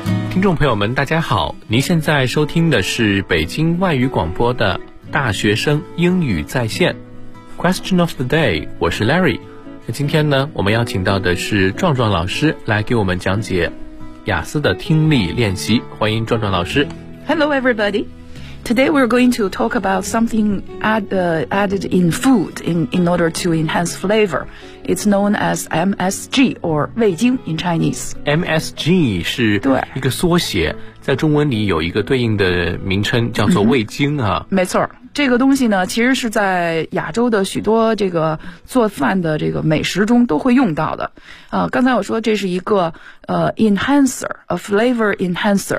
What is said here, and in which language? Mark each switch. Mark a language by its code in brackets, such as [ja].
[zh] 听众朋友们大家好，您现在收听的是北京外语广播的大学生英语在线 Question of the day， 我是 Larry。今天呢，我们邀请到的是壮壮老师来给我们讲解雅思的听力练习，欢迎壮壮老师。 [en] Hello everybody, today we're going to talk about something added in food in order to enhance flavor. It's known as MSG or 味精 in Chinese. [zh] MSG 是一个缩写，在中文里有一个对应的名称叫做味精啊。没错，这个东西呢其实是在亚洲的许多这个做饭的这个美食中都会用到的。刚才我说这是一个enhancer, [en] a flavor enhancer。